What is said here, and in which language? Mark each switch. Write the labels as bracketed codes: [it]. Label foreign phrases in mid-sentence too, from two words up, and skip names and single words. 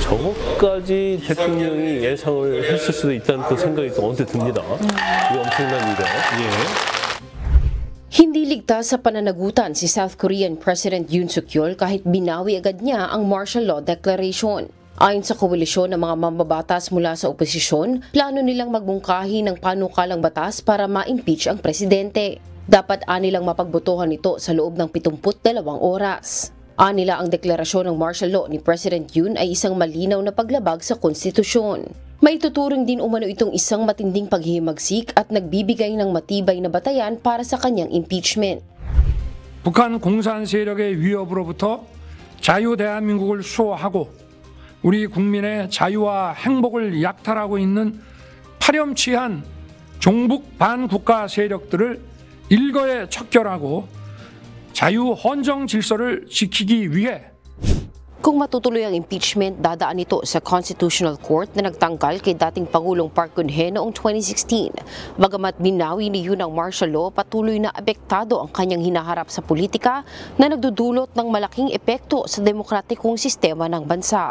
[ko] 저것까지 대통령이 예상을 했을 수도 있다는 또 생각이 또 언뜻 듭니다. 이 엄청난 일에. [tl] Hindi ligtas sa pananagutan si South Korean President Yoon Suk-yeol kahit binawi agad niya ang [en] martial law declaration. [tl] Ayon sa koalisyon ng mga mambabatas mula sa oposisyon, plano nilang magbungkahi ng panukalang batas para ma-impeach ang presidente. Dapat anilang mapagbotohan ito sa loob ng 72 oras. Anila ang deklarasyon ng [en] martial law [tl] ni President Yoon ay isang malinaw na paglabag sa konstitusyon. May tuturing din umano itong isang matinding paghihimagsik at nagbibigay ng matibay na batayan para sa kanyang impeachment. [ko] 북한 공산 세력의 위협으로부터 자유 대한민국을 수호하고 우리 국민의 자유와 행복을 약탈하고 있는 파렴치한 종북 반국가 세력들을 일거에 척결하고 자유 헌정 질서를 지키기 위해 [tl] Kung matutuloy ang impeachment, dadaan ito sa Constitutional Court na nagtanggal kay dating Pangulong Park Geun-hye noong 2016. Bagamat binawi ni Yoon ang [en] martial law, [tl] patuloy na apektado ang kanyang hinaharap sa politika na nagdudulot ng malaking epekto sa demokratikong sistema ng bansa.